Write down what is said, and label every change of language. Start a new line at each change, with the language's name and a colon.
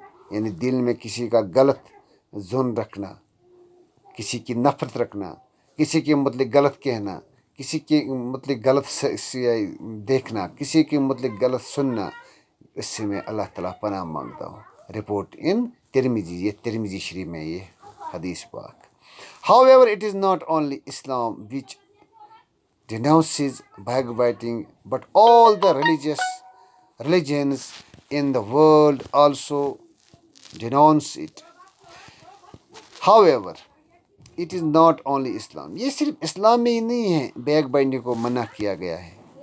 Urdu: یعنی دل میں کسی کا غلط ظن رکھنا، کسی کی نفرت رکھنا، کسی کے متعلق غلط کہنا، کسی کے متعلق غلط دیکھنا، کسی کے متعلق غلط سننا، اس سے میں اللہ تعالیٰ پناہ مانگتا ہوں.
English: report in
Urdu: ترمذی، یہ ترمذی شریف میں یہ حدیث پاک.
English: However, it is not only Islam which denounces backbiting, but all the religions in the world also denounce it. However, it is not only Islam.
Urdu: یہ صرف اسلام میں ہی نہیں ہے بیک بائنڈنگ کو منع کیا گیا ہے.